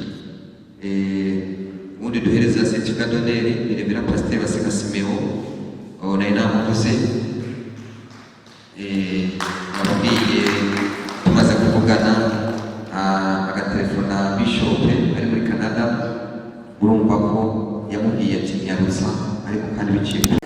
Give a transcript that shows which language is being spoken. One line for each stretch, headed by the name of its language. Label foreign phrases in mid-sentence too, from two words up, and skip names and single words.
Rundi: Ubundi duhereza
French: certificat d'honneur
Rundi: ni Reverend Pasteur Baseka Simeon, nayo namuvuze. Nababwiye tumaze kuvugana agatelefona Bishop ari muri Canada, urumva ko yamubwiye ati nyarutsa, ariko kandi biciye